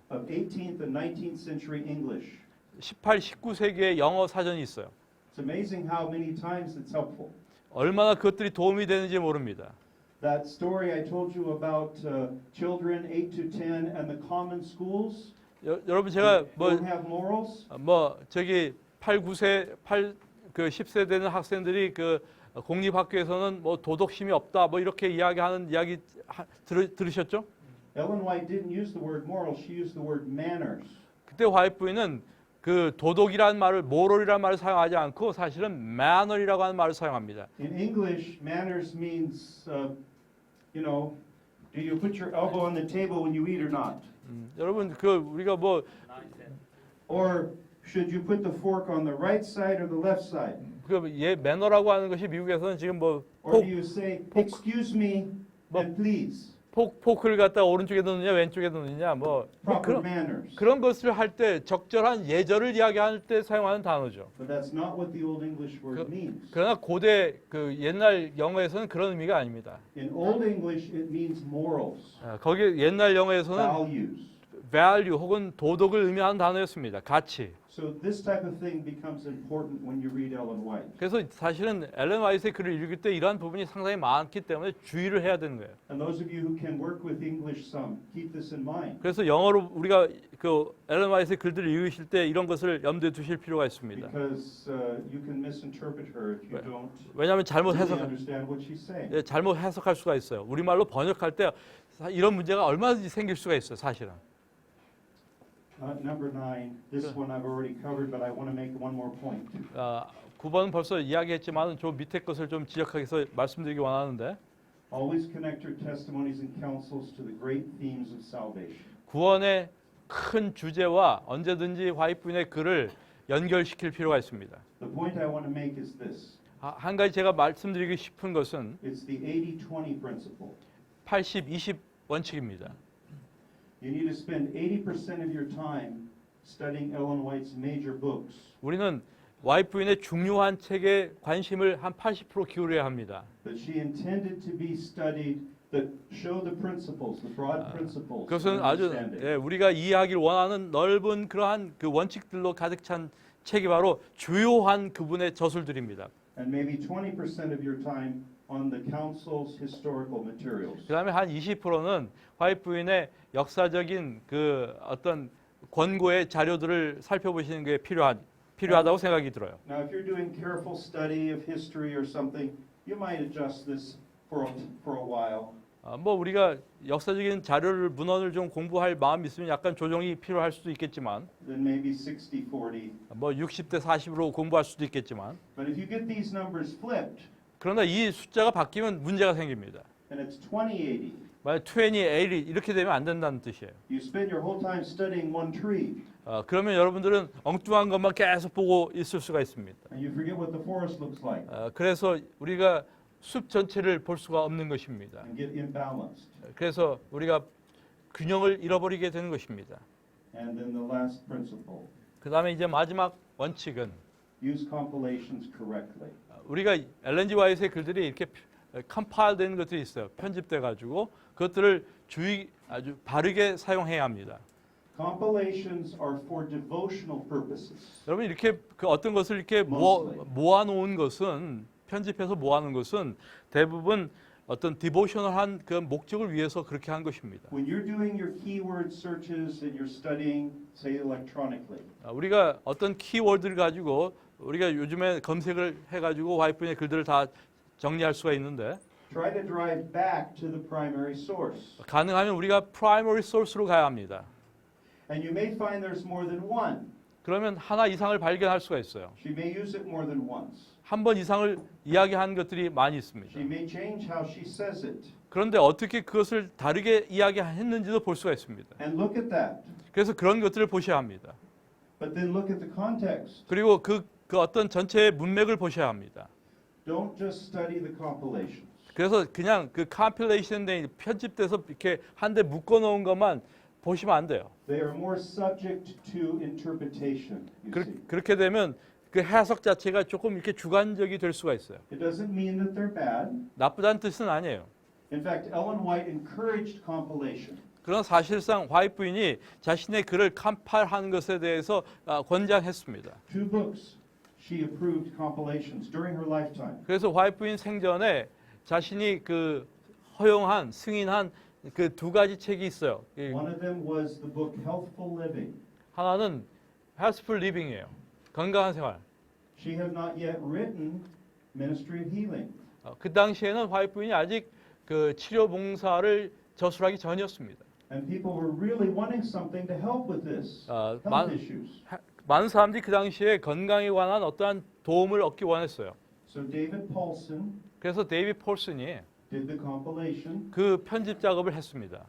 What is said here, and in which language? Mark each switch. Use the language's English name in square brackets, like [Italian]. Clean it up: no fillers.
[English] of 18th and 19th century English. [Korean] 18, 19세기의 영어 사전이 있어요. [English] It's amazing how many times it's helpful. [Korean] 얼마나 그것들이 도움이 되는지 모릅니다. [English] That story I told you about children 8 to 10 and the common schools [Korean] 여러분 제가 [English] don't have morals. [Korean] 저기 8, 9세, 그 10세 되는 학생들이 그 공립학교에서는 뭐 도덕심이 없다 뭐 이렇게 이야기하는 이야기 들으셨죠? [English] Ellen White didn't use the word moral, she used the word manners. [Korean] 그때 화이트 부인은 그 도덕이라는 말을 moral이라는 말을 사용하지 않고 사실은 manner이라고 하는 말을 사용합니다. [English] In English, manners means, you know, do you put your elbow on the table when you eat or not? [Korean] 여러분 그 우리가 뭐 [English] Or should you put the fork on the right side or the left side? [Korean] 그 매너라고 하는 것이 미국에서는 지금 뭐 [English] Or do you say, excuse me and please? [Korean] 포크를 갖다 오른쪽에 놓느냐 왼쪽에 놓느냐 뭐 [English] Proper manners. [Korean] 그런 것을 할 때 적절한 예절을 이야기할 때 사용하는 단어죠. [English] But that's not what the Old English word means. [Korean] 그러나 고대 그 옛날 영어에서는 그런 의미가 아닙니다. [English] In Old English, it means morals, [Korean] 거기 옛날 영어에서는 [English] values. [Korean] value 혹은 도덕을 의미하는 단어였습니다. 가치. [English] So this type of thing becomes important when you read Ellen White. [Korean] 그래서 사실은 엘렌 화이트의 글을 읽을 때 이러한 부분이 상당히 많기 때문에 주의를 해야 되는 거예요. [English] And those of you who can work with English some, keep this in mind. [Korean] 그래서 영어로 우리가 그 엘렌 화이트의 글들을 읽으실 때 이런 것을 염두에 두실 필요가 있습니다. [English] Because you can misinterpret her if you don't [Korean] 왜냐하면 잘못 [English] really [Korean] 해석 [English] understand what she's saying. [Korean] 예, 잘못 해석할 수가 있어요. 우리말로 번역할 때 이런 문제가 얼마든지 생길 수가 있어요. 사실은. [English] Number 9, this one I've already covered, but I want to make one more point. [Korean] 9번은 벌써 이야기했지만 저 밑에 것을 좀 지적해서 말씀드리기 원하는데 [English] Always connect your testimonies and counsels to the great themes of salvation. [Korean] 구원의 큰 주제와 언제든지 화이트 부인의 글을 연결시킬 필요가 있습니다. [English] The point I want to make is this. [Korean] 한 가지 제가 말씀드리고 싶은 것은 [English] It's the 80-20 principle. [Korean] 80-20 원칙입니다. [English] You need to spend 80% of your time studying Ellen White's major books. [Korean] 우리는 화이트 부인의 중요한 책에 관심을 한 80% 기울여야 합니다. [English] That she intended to be studied that show the principles, the broad principles. of [Korean] 그것은 아주 [English] understanding. [Korean] 우리가 이해하길 원하는 넓은 그러한 그 원칙들로 가득 찬 책이 바로 주요한 그분의 저술들입니다. [English] And maybe 20% of your time on the council's historical materials. [Korean] 그다음에 한 20%는 화이트 부인의 역사적인 그 어떤 권고의 자료들을 살펴보시는 게 필요하다고 생각이 들어요. [English] Now, if you're doing careful study of history or something, you might adjust this for a while. [Korean] 뭐 우리가 역사적인 자료를 문헌을 좀 공부할 마음이 있으면 약간 조정이 필요할 수도 있겠지만 [English] Then maybe 60-40. [Korean] 뭐 60대 40으로 공부할 수도 있겠지만 [English] But if you get these numbers flipped, [Korean] 그러나 이 숫자가 바뀌면 문제가 생깁니다. [English] and it's 20-80, [Korean] 만약 20, 80 이렇게 되면 안 된다는 뜻이에요. [English] you spend your whole time studying one tree, [Korean] 그러면 여러분들은 엉뚱한 것만 계속 보고 있을 수가 있습니다. [English] and you forget what the forest looks like, [Korean] 그래서 우리가 숲 전체를 볼 수가 없는 것입니다. [English] and get imbalanced. [Korean] 그래서 우리가 균형을 잃어버리게 되는 것입니다. [English] And then the last principle, [Korean] 그 다음에 이제 마지막 원칙은 [English] use compilations correctly. [Korean] 우리가 엘렌 G. 화이트의 글들이 이렇게 컴파일 되는 것들이 있어요. 편집돼 가지고 그것들을 아주 바르게 사용해야 합니다. [English] Compilations are for devotional purposes. [Korean] 여러분 이렇게 그 어떤 것을 이렇게 모아놓은 것은 편집해서 모아놓은 것은 대부분 어떤 디보셔널한 그 목적을 위해서 그렇게 한 것입니다. [English] When you're doing your keyword searches and you're studying, say, electronically, [Korean] 우리가 어떤 키워드를 가지고 우리가 요즘에 검색을 해가지고 화이트 부인의 글들을 다 정리할 수가 있는데 [English] try to drive back to the primary source. [Korean] 가능하면 우리가 프라이머리 소스로 가야 합니다. [English] And you may find there's more than one. [Korean] 그러면 하나 이상을 발견할 수가 있어요. [English] She may use it more than once. [Korean] 한 번 이상을 이야기한 것들이 많이 있습니다. [English] She may change how she says it. [Korean] 그런데 어떻게 그것을 다르게 이야기했는지도 볼 수가 있습니다. [English] And look at that. [Korean] 그래서 그런 것들을 보셔야 합니다. [English] But then look at the context. [Korean] 그리고 그 어떤 전체의 문맥을 보셔야 합니다. [English] Don't just study the compilations. [Korean] 그래서 그냥 그 컴필레이션에 편집돼서 이렇게 한데 묶어 놓은 것만 보시면 안 돼요. [English] They are more subject to interpretation, you see. [Korean] 그렇게 되면 그 해석 자체가 조금 이렇게 주관적이 될 수가 있어요. [English] It doesn't mean that they're bad. [Korean] 나쁘다는 뜻은 아니에요. [English] In fact, Ellen White encouraged compilation. [Korean] 그러나 사실상 화이트 부인이 자신의 글을 컴파일하는 것에 대해서 권장했습니다. [English] 2 books she approved compilations during her lifetime. [Korean] 그래서 화이트 부인 생전에 자신이 그 허용한 승인한 그 2가지 책이 있어요. [English] One of them was the book Healthful Living. [Korean] 하나는 Healthful Living이에요. 건강한 생활. [English] She had not yet written ministry of healing. [Korean] 그 당시에는 화이트 부인이 아직 그 치료 봉사를 저술하기 전이었습니다. [English] And people were really wanting something to help with this health issues. [Korean] 많은 사람들이 그 당시에 건강에 관한 어떠한 도움을 얻기 원했어요. [English] So David Paulson [Korean] 그래서 데이비드 폴슨이 [English] did the compilation. [Korean] 그 편집 작업을 했습니다.